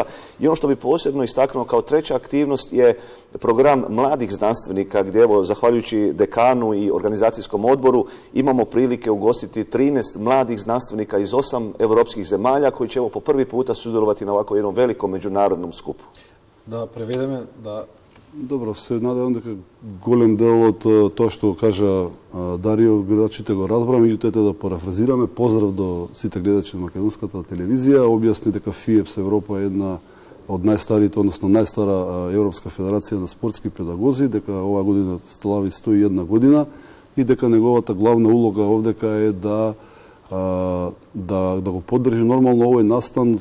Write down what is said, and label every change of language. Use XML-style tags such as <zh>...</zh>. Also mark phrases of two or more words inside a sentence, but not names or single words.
<hr>I ono što bi posebno istaknuo kao treća aktivnost je program mladih znanstvenika, gdje evo, zahvaljujući dekanu i organizacijskom odboru, imamo prilike ugostiti 13 mladih znanstvenika iz 8 europskih zemalja koji će evo po prvi puta sudjelovati na ovako jednom velikom međunarodnom skupu.</hr> <mk>Да преведеме, да. Добро, се надевам дека голем дел од тоа што кажа Дарио, гледачите го разбраме, меѓутоа да парафразираме. Поздрав до сите гледачи на македонската телевизија. Објасни дека ФИЕПС Европа е една од најстарите, односно најстара Европска федерација на спортски педагози, дека оваа година слави 101 година и дека неговата главна улога овдека е да го поддржи нормално овој настан.</mk>